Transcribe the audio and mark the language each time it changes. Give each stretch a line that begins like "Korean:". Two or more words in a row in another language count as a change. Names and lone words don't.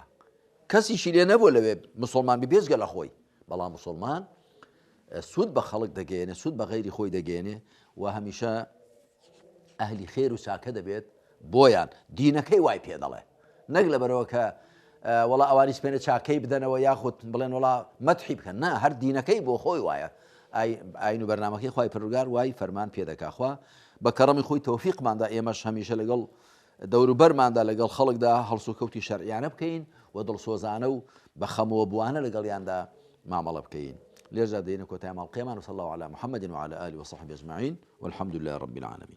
Central Kurdish: کەسیشی لێ نەبوو لەوێ مسلمان بێجگە لە خۆی، بەڵام مسلمان سوود بە خەڵک دەگەێنێ، سوود بە غەیری خۆی دەگەێنێ و هەمیشە ئەهلی خێر و چاکە دەبێت بۆیان دینەکەی وای پێ دەڵێ، نەک لەبەرەوە کە وەڵا ئەوانیش پێنە چاکەی بدەنەوە یاخود بڵێن وڵا مەدحی بکەن، نا، هەر دینەکەی بۆ خۆی وایە، ئاین و بەرنامەکەی خوای پەروەردگار وای فەرمان پێ دەکا. خوا بە کەڕەمی خۆی تەوفیقماندا ئێمەش هەمیشە لەگەڵ دەوروبەرماندا لەگەڵ خەڵکدا هەڵسو کەوتی شەرعیانە بکەین و دڵسۆزانە و بە خەمەوە بوانە لەگەڵیاندا مامەڵە بکەین. لێرجا دێنە کۆتای ماڵقەیەمان
Arabic: و صلی الله علی محەممەد وعلى آله وصحبه أجمعين والحمد لله رب العالمين.